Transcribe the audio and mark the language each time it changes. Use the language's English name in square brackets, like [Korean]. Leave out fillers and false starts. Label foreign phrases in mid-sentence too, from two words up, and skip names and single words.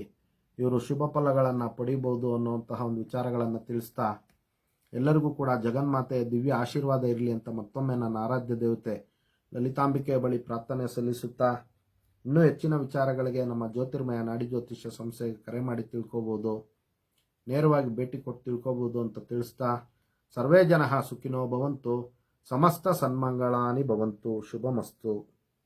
[Kannada] ಇವರು ಶುಭ ಫಲಗಳನ್ನು ಪಡಿಬೋದು ಅನ್ನುವಂತಹ ಒಂದು ವಿಚಾರಗಳನ್ನು ತಿಳಿಸ್ತಾ, ಎಲ್ಲರಿಗೂ ಕೂಡ ಜಗನ್ಮಾತೆಯ ದಿವ್ಯ ಆಶೀರ್ವಾದ ಇರಲಿ ಅಂತ ಮತ್ತೊಮ್ಮೆ ನನ್ನ ಆರಾಧ್ಯ ದೇವತೆ ಲಲಿತಾಂಬಿಕೆಯ ಬಳಿ ಪ್ರಾರ್ಥನೆ ಸಲ್ಲಿಸುತ್ತಾ, ಇನ್ನೂ ಹೆಚ್ಚಿನ ವಿಚಾರಗಳಿಗೆ ನಮ್ಮ ಜ್ಯೋತಿರ್ಮಯ ನಾಡಿ ಜ್ಯೋತಿಷ್ಯ ಸಂಸ್ಥೆಗೆ ಕರೆ ಮಾಡಿ ತಿಳ್ಕೊಬೋದು, ನೇರವಾಗಿ ಭೇಟಿ ಕೊಟ್ಟು ತಿಳ್ಕೊಬೋದು ಅಂತ ತಿಳಿಸ್ತಾ, [Sanskrit] ಸರ್ವೇ ಜನಃ ಸುಖಿನೋ ಭವಂತು, ಸಮಸ್ತ ಸನ್ಮಂಗಳಾನಿ ಭವಂತು, ಶುಭಮಸ್ತು.